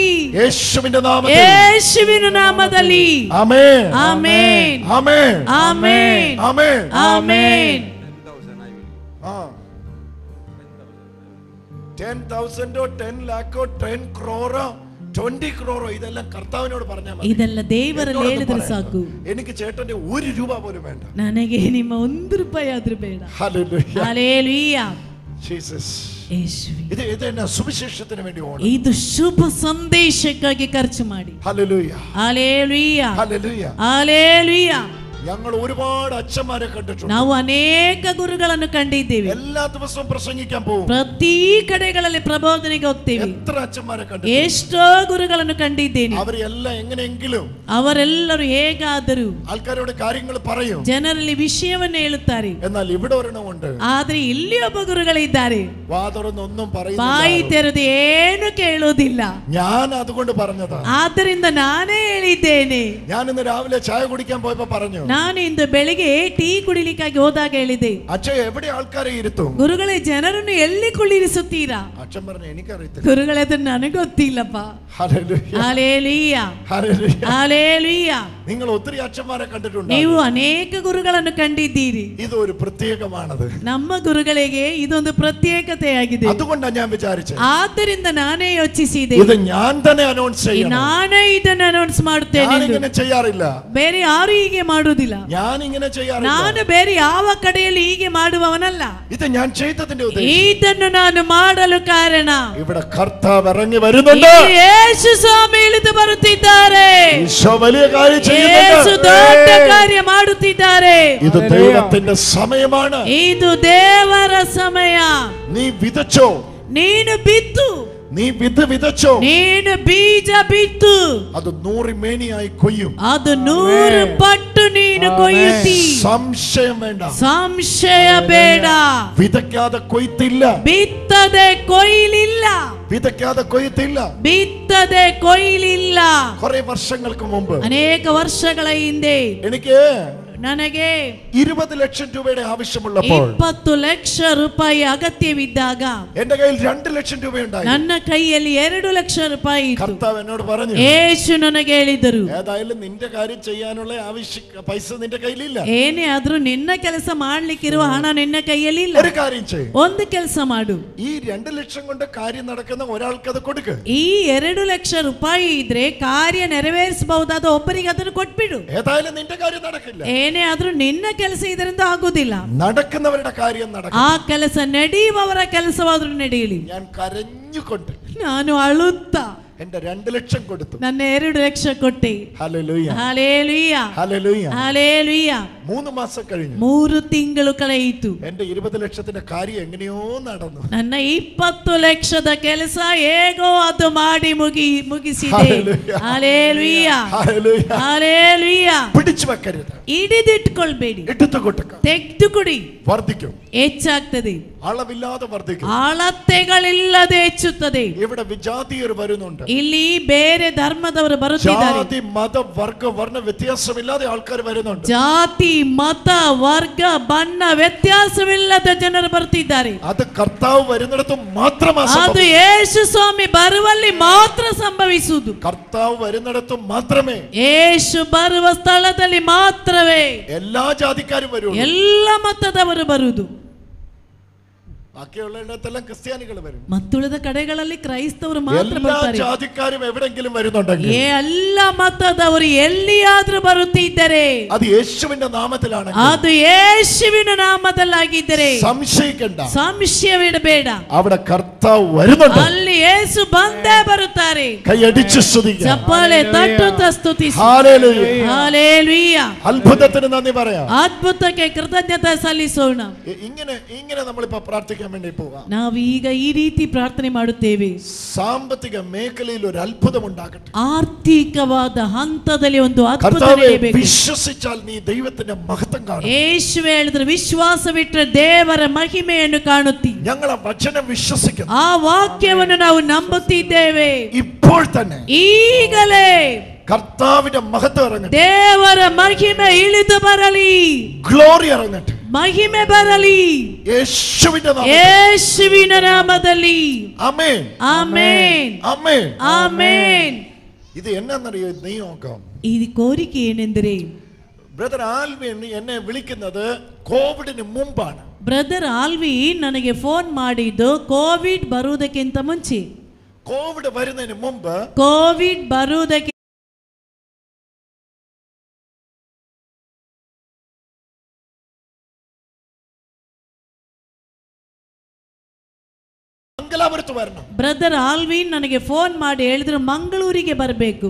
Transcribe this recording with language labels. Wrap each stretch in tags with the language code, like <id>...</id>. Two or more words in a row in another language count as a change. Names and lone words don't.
<kn>ಯೇಸುವಿನ ನಾಮದಲ್ಲಿ. ಯೇಸುವಿನ ನಾಮದಲ್ಲಿ. ಆಮೆನ್ ಆಮೆನ್ ಆಮೆನ್ ಆಮೆನ್ ಆಮೆನ್ ಆಮೆನ್.</kn> <ml>10,000 10 lakhോ 10 crore 20 crore ഇതെല്ലാം കർത്താവിനോട് പറഞ്ഞാൽ മതി.</ml> <kn>ಇದೆಲ್ಲ ದೇವರಲ್ಲಿ ಹೇಳಿದ್ರೆ ಸಾಕು.</kn> <ml>എനിക്ക് ചേട്ടന്റെ 1 രൂപ പോലും വേണ്ട.</ml> <kn>ನನಗೆ ನಿಮ್ಮ 1 ರೂಪಾಯಿ ಆದ್ರೂ ಬೇಡ.</kn> <ml>ഹല്ലേലൂയ ഹല്ലേലൂയ. ജീസസ്.</ml> <kn>ಯೇಸುವೆ.</kn> <ml>ഇത് സുവിശേഷത്തിന് വേണ്ടി ഓണം.</ml> <kn>ಇದು ಶುಭ ಸಂದೇಶಕ್ಕಾಗಿ ಖರ್ಚು ಮಾಡಿ.</kn> <ml>ഹല്ലേലൂയ ഹല്ലേലൂയ ഹല്ലേലൂയ ഹല്ലേലൂയ. ഞങ്ങൾ ഒരുപാട് അച്ഛന്മാരെ കണ്ടിട്ടുണ്ട്.</ml> <kn>ನಾವು ಅನೇಕ ಗುರುಗಳನ್ನು ಕಂಡಿದ್ದೇವೆ.</kn> <ml>എല്ലാ ദിവസവും പ്രസംഗിക്കാൻ പോകും.</ml> <kn>ಪ್ರತಿ ಕಡೆಗಳಲ್ಲಿ ಪ್ರಬೋಧನೆಗೆ ಹೋಗ್ತೇವೆ.</kn> <ml>എത്ര അച്ഛന്മാരെ കണ്ടിട്ടുണ്ട്.</ml> <kn>ಎಷ್ಟೋ ಗುರುಗಳನ್ನು ಕಂಡಿದ್ದೇನೆ.</kn> <ml>അവരെല്ലാം എങ്ങനെയെങ്കിലും</ml> <kn>ಅವರೆಲ್ಲರೂ ಹೇಗಾದರೂ</kn> <ml>ആൾക്കാരോട് കാര്യങ്ങൾ പറയും.</ml> <kn>ಜನರಲ್ಲಿ ವಿಷಯವನ್ನು ಹೇಳುತ್ತಾರೆ.</kn> <ml>എന്നാൽ ഇവിടെ ഒരെണ്ണമുണ്ട്.</ml> <kn>ಆದ್ರೆ ಇಲ್ಲಿ ಒಬ್ಬ ಗುರುಗಳಿದ್ದಾರೆ.</kn> <ml>വാ തുറന്ന് ഒന്നും പറയുന്നില്ല.</ml> <kn>ಬಾಯಿ ತೆರೆದು ಏನು ಕೇಳುವುದಿಲ್ಲ.</kn> <ml>ഞാൻ അതുകൊണ്ട് പറഞ്ഞതാ.</ml> <kn>ಆದ್ದರಿಂದ ನಾನೇ ಹೇಳಿದ್ದೇನೆ.</kn> <ml>ഞാൻ ഇന്ന് രാവിലെ ചായ കുടിക്കാൻ പോയപ്പോ പറഞ്ഞു.</ml> <kn>ನಾನು ಇಂದು ಬೆಳಿಗ್ಗೆ ಟೀ ಕುಡಿಲಿಕ್ಕಾಗಿ ಹೋದಾಗ ಹೇಳಿದೆ.</kn> <ml>അച്ഛ എവിടെ ആൾക്കാരെ ഇരുത്തും.</ml> <kn>ಗುರುಗಳೇ ಜನರನ್ನು ಎಲ್ಲಿ ಕುಳ್ಳಿರಿಸುತ್ತೀರಾ.</kn> <ml>അച്ഛൻ പറഞ്ഞു എനിക്കറിയത്തില്ല.</ml> <kn>ಗುರುಗಳೇ ಅದು ನನಗೆ ಗೊತ್ತಿಲ್ಲಪ್ಪ.</kn> <ml>ഹല്ലേലൂയ ഹല്ലേലൂയ ഹല്ലേലൂയ ഹല്ലേലൂയ. നിങ്ങൾ ഒത്തിരി അച്ഛന്മാരെ കണ്ടിട്ടുണ്ട്.</ml> <kn>ನೀವು ಅನೇಕ ಗುರುಗಳನ್ನು ಕಂಡಿದ್ದೀರಿ.</kn> <ml>ഇത് ഒരു പ്രത്യേകമാണത്.</ml> <kn>ನಮ್ಮ ಗುರುಗಳಿಗೆ ಇದೊಂದು ಪ್ರತ್ಯೇಕತೆಯಾಗಿದೆ.</kn> <ml>അതുകൊണ്ടാണ് ഞാൻ വിചാരിച്ചത്.</ml> <kn>ಆದ್ದರಿಂದ ನಾನೇ ಯೋಚಿಸಿದೆ.</kn> <ml>ഇത് ഞാൻ തന്നെ അനൗൺസ് ചെയ്യണം.</ml> <kn>ನಾನೇ ಇದನ್ನು ಅನೌನ್ಸ್ ಮಾಡುತ್ತೇನೆ.</kn> <ml>ഞാൻ ഇങ്ങനെ ചെയ്യാറില്ല.</ml> <kn>ಬೇರೆ ಯಾರು ಹೀಗೆ ಮಾಡುವುದಿಲ್ಲ.</kn> <ml>ഞാൻ ഇങ്ങനെ ചെയ്യാറില്ല.</ml> <kn>ನಾನು ಬೇರೆ ಯಾವ ಕಡೆಯಲ್ಲಿ ಹೀಗೆ ಮಾಡುವವನಲ್ಲ.</kn> <ml>ഇത് ഞാൻ ചെയ്തതിന്റെ ഉദ്ദേശം.</ml> <kn>ಇದನ್ನು ನಾನು ಮಾಡಲು ಕಾರಣ</kn> <ml>ഇവിടെ കർത്താവ് ഇറങ്ങി വരുന്നുണ്ട്.</ml> <kn>ಯೇಸು ಸ್ವಾಮಿ ಇಳಿದು ಬರುತ್ತಿದ್ದಾರೆ.</kn> <ml>ഈശോ വലിയ കാര്യം ചെയ്യുന്നുണ്ട്.</ml> <kn>ಯೇಸು ದೊಡ್ಡ ಕಾರ್ಯ ಮಾಡುತ್ತಿದ್ದಾರೆ.</kn> <ml>ഇത് ദൈവത്തിന്റെ സമയമാണ്.</ml> <kn>ಇದು ದೇವರ ಸಮಯ.</kn> <ml>നീ വിതച്ചോ.</ml> <kn>ನೀನು ಬಿತ್ತು.</kn> <ml>നീ വിതച്ചോ.</ml> <kn>ನೀನು ಬೀಜ ಬಿತ್ತು.</kn> <ml>അത് 100 മേനിയായി കൊയ്യും.</ml> <kn>ಅದು 100 ಪಟ್ಟು ನೀನು ಕೊಯ್ಯುತ್ತಿ.</kn> <ml>സംശയം വേണ്ട.</ml> <kn>ಸಂಶಯ ಬೇಡ.</kn> <ml>വിതയ്ക്കാതെ കൊയ്ത്തില്ല.</ml> <kn>ಬಿತ್ತದೆ ಕೊಯ್ಲಿಲ್ಲ.</kn> <ml>വിതയ്ക്കാതെ കൊയ്ത്തില്ല.</ml> <kn>ಬಿತ್ತದೆ ಕೊಯ್ಲಿಲ್ಲ.</kn> <ml>കുറെ വർഷങ്ങൾക്ക് മുമ്പ്</ml> <kn>ಅನೇಕ ವರ್ಷಗಳ ಹಿಂದೆ</kn> <ml>എനിക്ക്</ml> <kn>ನನಗೆ</kn> <ml>20 ലക്ഷം രൂപയുടെ ആവശ്യമുള്ളപ്പോൾ</ml> <kn>20 ಲಕ್ಷ ರೂಪಾಯಿ ಅಗತ್ಯವಿದ್ದಾಗ</kn> <ml>എന്റെ കയ്യിൽ 2 ലക്ഷം രൂപയുണ്ടായി.</ml> <kn>ನನ್ನ ಕೈಯಲ್ಲಿ 2 ಲಕ್ಷ ರೂಪಾಯಿ ಇತ್ತು.</kn> <ml>കർത്താവ് എന്നോട് പറഞ്ഞു.</ml> <kn>ಯೇಸು ನನಗೆ ಹೇಳಿದರು.</kn> <ml>ഏതായാലും നിന്റെ കാര്യം ചെയ്യാനുള്ള പൈസ നിന്റെ കയ്യിലില്ല.</ml> <kn>ಏನೇ ಆದ್ರೂ ನಿನ್ನ ಕೆಲಸ ಮಾಡ್ಲಿಕ್ಕಿರುವ ಹಣ ನಿನ್ನ ಕೈಯಲ್ಲಿ ಇಲ್ಲ.</kn> <ml>ഒരു കാര്യം ചെയ്യ്.</ml> <kn>ಒಂದು ಕೆಲಸ ಮಾಡು.</kn> <ml>ഈ 2 ലക്ഷം കൊണ്ട് കാര്യം നടക്കുന്ന ഒരാൾക്ക് അത് കൊടുക്ക്.</ml> <kn>ಈ 2 ಲಕ್ಷ ರೂಪಾಯಿ ಇದ್ರೆ ಕಾರ್ಯ ನೆರವೇರಿಸಬಹುದಾದ ಒಬ್ಬರಿಗೆ ಅದನ್ನು ಕೊಟ್ಬಿಡು.</kn> <ml>ഏതായാലും നിന്റെ കാര്യം നടക്കില്ല.</ml> <kn>ಏನೇ ಆದ್ರೂ ನಿನ್ನ ಕೆಲಸ ಇದರಿಂದ ಆಗುದಿಲ್ಲ.</kn> <ml>നടക്കുന്നവരുടെ കാര്യം നടക്കും.</ml> <kn>ಆ ಕೆಲಸ ನಡೆಯುವವರ ಕೆಲಸವಾದ್ರೂ ನಡೆಯಲಿ.</kn> <ml>ഞാൻ കരഞ്ഞുകൊണ്ട്</ml> <kn>ನಾನು ಅಳುತ್ತಾ</kn> <ml>എന്റെ 2 ലക്ഷം കൊടുത്തു.</ml> <kn>ನನ್ನ 2 ಲಕ್ಷ ಕೊಟ್ಟೆ.</kn> <ml>ഹല്ലേലൂയ ഹല്ലേലൂയ ഹല്ലേലൂയ ഹല്ലേലൂയ. 3 മാസം കഴിഞ്ഞു.</ml> <kn>3 ತಿಂಗಳು ಕಳೆಯಿತು.</kn> <ml>എന്റെ 20 ലക്ഷത്തിന്റെ കാര്യം എങ്ങനെയോ നടന്നു.</ml> <kn>ನನ್ನ 20 ಲಕ್ಷದ ಕೆಲಸ ಹೇಗೋ ಅದು ಮಾಡಿ ಮುಗಿಸಿದೆ. ಹಲ್ಲೇಲೂಯ ಹಲ್ಲೇಲೂಯ.</kn> <ml>പിടിച്ചു വെക്കരുത്.</ml> <kn>ಹಿಡಿದಿಟ್ಕೊಳ್ಬೇಡಿ.</kn> <ml>എടുത്തു കൊടുക്ക.</ml> <kn>ತೆಗೆದುಕೊಡಿ.</kn> <ml>വർദ്ധിക്കും.</ml> <kn>ಹೆಚ್ಚಾಗ್ತದೆ.</kn> <ml>അളവില്ലാതെ വർദ്ധിക്കും.</ml> <kn>ಅಳತೆಗಳಿಲ್ಲದೆ ಹೆಚ್ಚುತ್ತದೆ.</kn> <ml>ഇവിടെ വിജാതീയർ വരുന്നുണ്ട്.</ml> <kn>ಇಲ್ಲಿ ಬೇರೆ ಧರ್ಮದವರು ಬರುತ್ತಿದ್ದಾರೆ.</kn> <ml>ജാതി മത വർഗ വർണ്ണ വ്യത്യാസമില്ലാതെ ആൾക്കാർ വരുന്നുണ്ട്.</ml> <kn>ಜಾತಿ ಮತ ವರ್ಗ ಬಣ್ಣ ವ್ಯತ್ಯಾಸವಿಲ್ಲದ ಜನರು ಬರ್ತಿದ್ದಾರೆ.</kn> <ml>അത് കർത്താവ് വരുന്നിടത്ത് മാത്രമാണ്.</ml> <kn>ಅದು ಯೇಸು ಸ್ವಾಮಿ ಬರುವಲ್ಲಿ ಮಾತ್ರ ಸಂಭವಿಸುವುದು.</kn> <ml>കർത്താവ് വരുന്നിടത്ത് മാത്രമേ.</ml> <kn>ಯೇಸು ಬರುವ ಸ್ಥಳದಲ್ಲಿ ಮಾತ್ರವೇ</kn> <ml>എല്ലാ ജാതിക്കാരും വരൂ.</ml> <kn>ಎಲ್ಲ ಮತದವರು ಬರುವುದು.</kn> <ml>ബാക്കിയുള്ളിടത്തെല്ലാം ക്രിസ്ത്യാനികൾ വരും.</ml> <kn>മറ്റുള്ള കടಗಳಲ್ಲಿ ಕ್ರೈಸ್ತವರು ಮಾತ್ರ ಬರ್ತಾರೆ.</kn> <ml>എല്ലാ ജാതിക്കാരും എവിടെയെങ്കിലും വരുന്നുണ്ടെങ്കിൽ</ml> <kn>ಎಲ್ಲ ಮತದವರು ಎಲ್ಲಿಯಾದ್ರೂ ಬರುತ್ತಿದ್ದರೆ</kn> <ml>അത് യേശുവിന്റെ നാമത്തിലാണ്.</ml> <kn>ಅದು ಯೇಸುವಿನ ನಾಮದಲ್ಲಾಗಿದ್ದರೆ</kn> <ml>സംശയിക്കണ്ട.</ml> <kn>ಸಂಶಯವಿಡಬೇಡ.</kn> <ml>അവിടെ കർത്താവ് വരുന്നുണ്ട്.</ml> <kn>ಅಲ್ಲಿ ಯೇಸು ಬಂದೇ ಬರುತ್ತಾರೆ.</kn> <ml>കൈയടിച്ച് സ്തുതിക്കുക.</ml> <kn>ಚಪ್ಪಾಳೆ ತಟ್ಟುತ್ತಾ ಸ್ತುತಿಸಿ.</kn> <ml>ഹല്ലേലൂയ</ml> <kn>ಹಲ್ಲೇಲೂಯ.</kn> <ml>അത്ഭുതത്തിന് നന്ദി പറയാം.</ml> <kn>ಅದ್ಭುತಕ್ಕೆ ಕೃತಜ್ಞತೆ ಸಲ್ಲಿಸೋಣ.</kn> <ml>ഇങ്ങനെ നമ്മളിപ്പോ പ്രാർത്ഥിക്കാൻ വേണ്ടി പോകാം.</ml> <kn>ನಾವೀಗ ಈ ರೀತಿ ಪ್ರಾರ್ಥನೆ ಮಾಡುತ್ತೇವೆ.</kn> <ml>സാമ്പത്തിക മേഖലയിൽ ഒരു അത്ഭുതം ഉണ്ടാകട്ടെ.</ml> <kn>ಆರ್ಥಿಕವಾದ ಹಂತದಲ್ಲಿ ಒಂದು ಅದ್ಭುತ</kn> <ml>കർത്താവേ</ml> <kn>ನಡೆಯಬೇಕು.</kn> <ml>വിശ്വസിച്ചാൽ നീ ദൈവത്തിന്റെ മഹത്വം കാണും.</ml> <kn>ಯೇಸುವೆ ಹೇಳಿದ್ರೆ ವಿಶ್ವಾಸವಿಟ್ಟರೆ ದೇವರ ಮಹಿಮೆಯನ್ನು ಕಾಣುತ್ತಿ.</kn> <ml>ഞങ്ങൾ ആ വചനം വിശ്വസിക്കുന്നു.</ml> <kn>ಆ ವಾಕ್ಯವನ್ನು ನಾವು ನಂಬುತ್ತಿದ್ದೇವೆ.</kn> <ml>ഇപ്പോൾ തന്നെ</ml> <kn>ಈಗಲೇ</kn> <ml>കർത്താവിന്റെ മഹത്വം ഇറങ്ങട്ടെ.</ml> <kn>ದೇವರ ಮಹಿಮೆ ಇಳಿದು ಬರಲಿ.</kn> <ml>ഗ്ലോറി ഇറങ്ങട്ടെ.</ml> <kn>ಮಹಿಮೆ ಬರಲಿ ಯೇಸುವಿನ ನಾಮದಲ್ಲಿ. ಆಮೆನ್ ಆಮೆನ್ ಆಮೆನ್ ಆಮೆನ್.</kn> <ml>ಇದು എന്നറിയോ നിയോഗം? ഈ കോരിക്കെ ಏನೆಂದರೆ ബ്രദർ ആൽവിൻ എന്നെ വിളിക്കുന്നത് കോവിഡിന് മുമ്പാണ്.</ml> <kn>ಬ್ರದರ್ ಆಲ್ವಿನ್ ನನಗೆ ಫೋನ್ ಮಾಡಿದ್ದು ಕೋವಿಡ್ ಬರುವುದಕ್ಕಿಂತ ಮುಂಚೆ.</kn> <ml>കോവിഡ് വരുന്നതിന് മുമ്പ്</ml> <kn>ಕೋವಿಡ್ ಬರುವುದಕ್ಕೆ</kn> <ml>ಮಂಗಳಾಪುರത്ത് വരണം.</ml> <kn>ಬ್ರದರ್ ಆಲ್ವಿನ್ ನನಗೆ ಫೋನ್ ಮಾಡಿ ಹೇಳಿದ್ರು ಮಂಗಳೂರಿಗೆ ಬರಬೇಕು.</kn>